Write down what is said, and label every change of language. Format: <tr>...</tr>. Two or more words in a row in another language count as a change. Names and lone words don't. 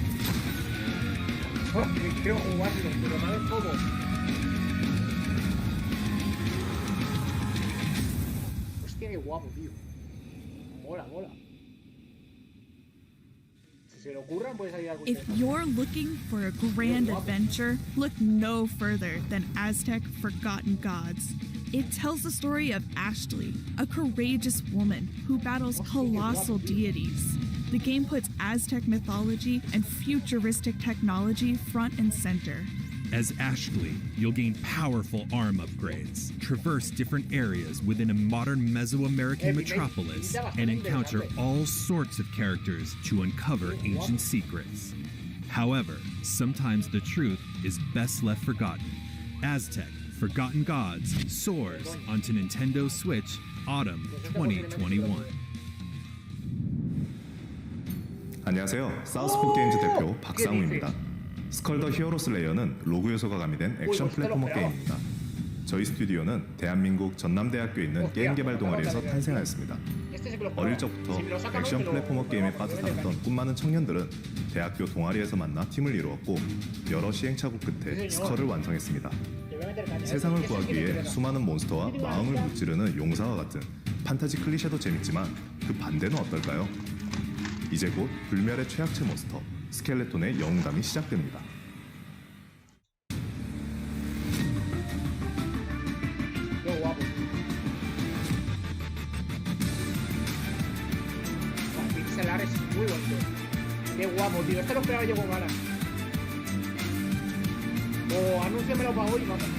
<es>Oh, quiero jugarlo, pero no es cómo. Hostia, qué guapo, tío. Mola, mola. Si se le ocurran, puede salir algo.</es> <en>If you're looking for a grand adventure, look no further than Aztec Forgotten Gods. It tells the story of Ashley, a courageous woman who battles colossal deities. The game puts Aztec mythology and futuristic technology front and center. As Ashley, you'll gain powerful arm upgrades, traverse different areas within a modern Mesoamerican metropolis, and encounter all sorts of characters to uncover ancient secrets. However, sometimes the truth is best left forgotten. Aztec Forgotten Gods soars onto Nintendo Switch autumn 2021.</en> <ko>안녕하세요. 사우스포 게임즈 대표 박상우입니다. 스컬 더 히어로 슬레이어는 로그 요소가 가미된 액션 플랫포머 게임입니다. 저희 스튜디오는 대한민국 전남대학교에 있는 게임 개발 동아리에서 탄생하였습니다. 어릴 적부터 액션 플랫포머 게임에 빠져 살았던 꿈 많은 청년들은 대학교 동아리에서 만나 팀을 이루었고 여러 시행착오 끝에 스컬을 완성했습니다. 세상을 구하기 위해 수많은 몬스터와 마음을 무찌르는 용사와 같은 판타지 클리셰도 재밌지만 그 반대는 어떨까요? 이제 곧 불멸의 최악체 몬스터 스켈레톤의 영웅담이 시작됩니다.</ko> <es>Pixelar es muy bonito. Qué guapo, tío. Este lo esperaba yo con ganas. O anúnciamelo para hoy, vamos.</es>